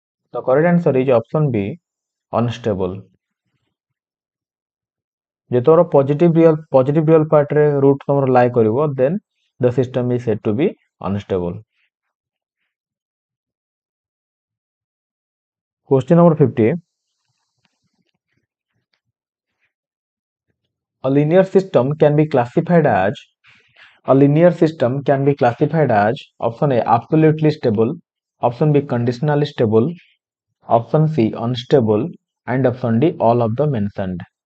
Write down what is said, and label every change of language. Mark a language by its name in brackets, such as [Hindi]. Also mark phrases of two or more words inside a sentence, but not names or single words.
[English] The correct answer is option B, unstable. [Odia] ଯେତେବେଳେ [English] positive real partରେ [Odia] ରୁଟ୍ ତମର lie କରିବ [English] then the system is said to be unstable. Question number 50. A linear system can be classified as option A, absolutely stable, option B, conditionally stable, option C, unstable, and option D, all of the mentioned.